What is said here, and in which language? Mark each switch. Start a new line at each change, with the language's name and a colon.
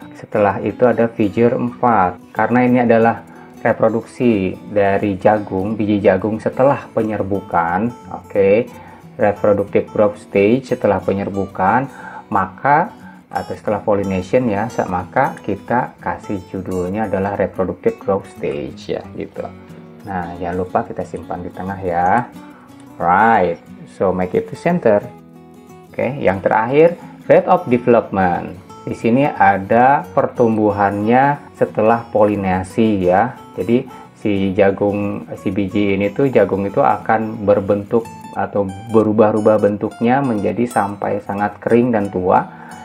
Indonesian: Setelah itu ada figure 4. Karena ini adalah reproduksi dari jagung, biji jagung setelah penyerbukan, oke, reproductive growth stage setelah penyerbukan, maka atau setelah pollination ya, maka kita kasih judulnya adalah reproductive growth stage ya, gitu. Nah, jangan lupa kita simpan di tengah ya.
English: Right, so make it to center.
Indonesian: Oke, yang terakhir, rate of development. Di sini ada pertumbuhannya setelah polinasi ya. Jadi si biji ini tuh, jagung itu akan berbentuk atau berubah-ubah bentuknya menjadi sampai sangat kering dan tua.